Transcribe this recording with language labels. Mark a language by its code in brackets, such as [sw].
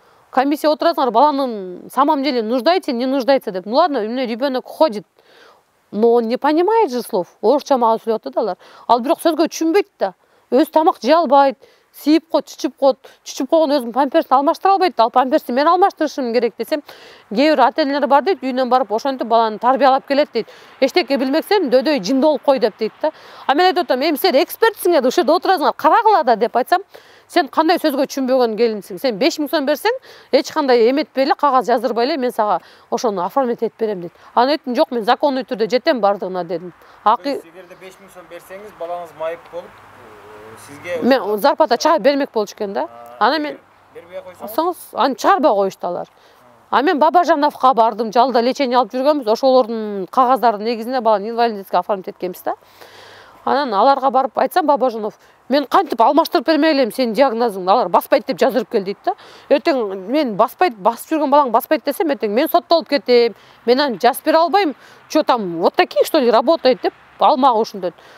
[ky] Комиссия отуразыңар, баланын [ru] самом деле нуждается, не нуждается [ky] деп. [ru] Ну ладно, у меня ребенок ходит, но он не понимает же слов. [ky] Орусча мага сүйлөп атат алар. Ал бирок сөзгө түшүнбөйт да. Өз тамак жей албайт. Сийип кот, чүчүп койгон өзүнүн памперсин алмаштыра албайт. Ал памперсти мен алмаштырышым керек десем, кээ бир ата-энелер бар дейт, үйүнөн барып ошентип баланы тарбиялап келет дейт. Эчтеке билмексен дөдөй жинди болуп кой деп дейт да. А мен айтып атам, силер экспертсиңер, ошол жерде отурасыңар, карагыла да деп айтсам, сен кандай сөзгө түшүнбөгөн келинсиң? Сен 5000 сом берсең, эч кандай эметпей эле, кагаз жаздырбай эле мен сага ошону оформить этип берем дейт. Аны айттым, жок, мен законный түрдө жетем бардыгына дедим. Эгерде 5000 сом берсеңиз, балаңыз майып болуп, сизге мен зарплата чыгарып бермек болчу экен да. Аны мен бербей койсоңуз, аны чыгарбай коюшту алар. А мен Бабажановго бардым, жалда лечение алып жүргөнбүз, ошолордун кагаздары негизинде баланы инвалидскийге оформить эткенбиз да. Анан аларга барып айтсам, Бабажанов, мен кантип алмаштырып бермей элем сенин диагнозуңду, алар баспайт деп жаздырып кел дейт да. Эртең мен баспайт, басып жүргөн балаң баспайт десем, эртең мен соттолуп кетем, мен аны жазып бере албайм. [ru] Что там, вот такие что ли работает [ky] деп алмак ушунтет.